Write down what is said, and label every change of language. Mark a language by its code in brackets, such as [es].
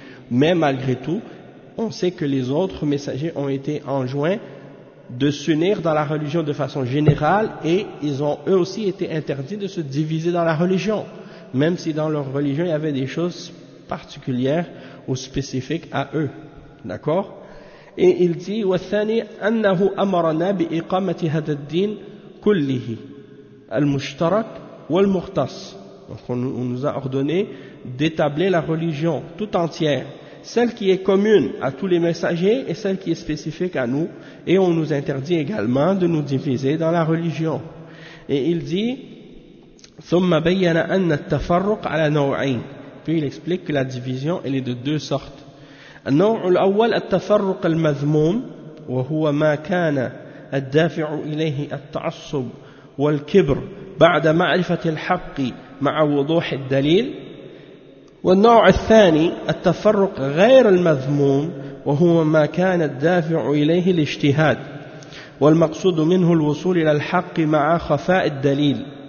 [fr] Mais malgré tout, on sait que les autres messagers ont été enjoints de s'unir dans la religion de façon générale, et ils ont eux aussi été interdits de se diviser dans la religion, même si dans leur religion il y avait des choses particulières ou spécifiques à eux. D'accord? Et il dit, [ar] والثاني أنه أمرنا بإقامة هذا الدين كله المشترك والمختص. [fr] Donc on nous a ordonné d'établir la religion tout entière, celle qui est commune à tous les messagers et celle qui est spécifique à nous, et on nous interdit également de nous diviser dans la religion. Et il dit, [ar] ثم بين أن التفرق على نوعين. [fr] Puis il explique que la division, elle est de deux sortes. [ar] النوع الأول التفرق المذموم وهو ما كان الدافع إليه التعصب والكبر بعد معرفة الحق مع وضوح الدليل والنوع الثاني التفرق غير المذموم وهو ما كان الدافع إليه الاجتهاد والمقصود منه الوصول إلى الحق مع خفاء الدليل